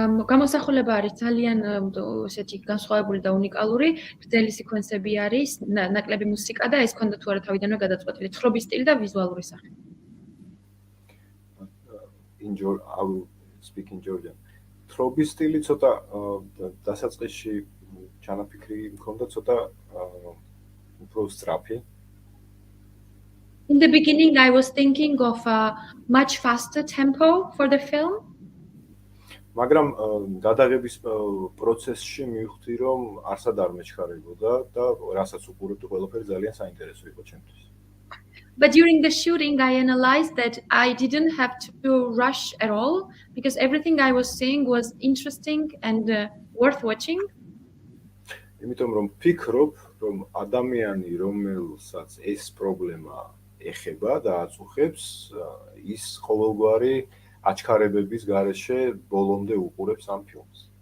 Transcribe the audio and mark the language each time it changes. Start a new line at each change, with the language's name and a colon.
Georgian: გამოსახულება არის ძალიან ესეთი განსხვავებული და უნიკალური. გრძელი სეკვენსები არის, ნაკლები მუსიკა და ეს ქონდა თუ არა თავიდანვე გადაწყვეტილი თხრობის სტილი და ვიზუალური სახე.
English: I will speak in Georgian.
Georgian: თრობის სტილი ცოტა დასაწყისში ჩანაფიქრი მქონდა ცოტა უფრო სწრაფი.
English: In the beginning, I was thinking of a much faster tempo for the film.
Georgian: მაგრამ გადაღების პროცესში მივხვდი, რომ არსად არ მეჩქარებოდა და რასაც უყურებდი, ყველაფერი ძალიან საინტერესო იყო ჩემთვის.
English: But during the shooting, I analyzed that I didn't have to rush at all because everything I was seeing was interesting and worth watching.
Georgian: იმიტომ რომ ფიქრობ, რომ ადამიანი, რომელსაც ეს პრობლემა ეხება და აწუხებს, ის ყოველგვარი აჩქარებების გარეშე ბოლომდე უყურებს ამ ფილმს.